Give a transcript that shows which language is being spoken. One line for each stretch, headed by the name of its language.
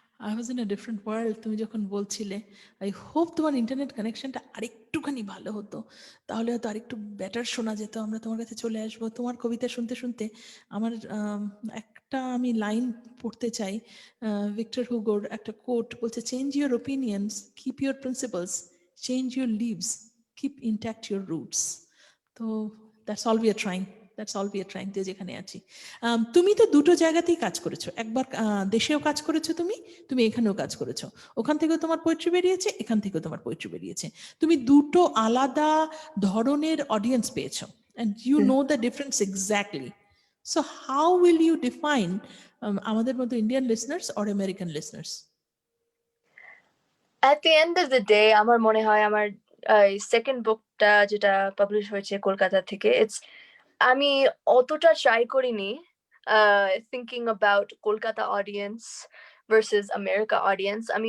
English: I was in a different world
Bangla: তুমি যখন বলছিলে।
English: I hope
Bangla: তোমার ইন্টারনেট কানেকশনটা আরেকটুখানি ভালো হতো, তাহলে হয়তো আরেকটু বেটার শোনা যেত। আমরা তোমার কাছে চলে আসবো। তোমার কবিতা শুনতে শুনতে আমার একটা আমি লাইন পড়তে চাই। ভিক্টর হুগোর একটা কোট বলছে,
English: Change your opinions, keep your principles, change your leaves, keep intact your roots. তো that's all we are trying, that's all we are trying,
Bangla: যে যেখানে আছি। তুমি তো দুটো জায়গাতেই কাজ করেছো, একবার দেশেও কাজ করেছো, তুমি এখানেও কাজ করেছো। ওখান থেকেও তোমার পোয়েট্রি বেরিয়েছে, এখান থেকেও তোমার পোয়েট্রি বেরিয়েছে। তুমি দুটো আলাদা ধরনের অডিয়েন্স পেয়েছো,
English: and you know the difference exactly. So how will you define
Bangla: আমাদের মতো
English: Indian listeners or American listeners? At the end of the day,
Bangla: আমার মনে হয় আমার সেকেন্ড বুকটা যেটা পাবলিশ হয়েছে কলকাতা থেকে, আমি অতটা ট্রাই করিনি
English: thinking about
Bangla: Kolkata audience versus America audience.